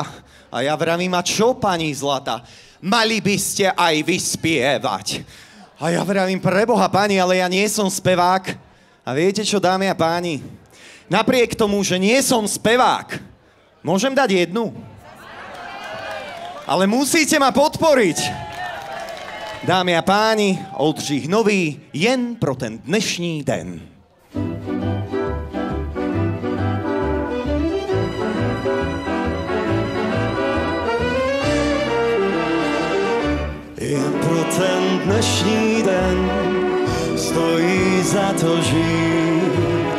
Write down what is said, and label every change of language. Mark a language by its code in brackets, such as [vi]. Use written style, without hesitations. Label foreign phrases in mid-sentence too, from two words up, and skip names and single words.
[sk] A ja vravím, a čo, pani zlata? Mali by ste aj vyspievať. A ja vravím, preboha pani, ale ja nie som spevák. A viete čo, dámy a páni? Napriek tomu, že nie som spevák, môžem dať jednu? Ale musíte ma podporiť. Dámy a páni, [cs] Oldřich Nový, jen pro ten dnešní den. Jen pro ten dnešní den stojí za to žít.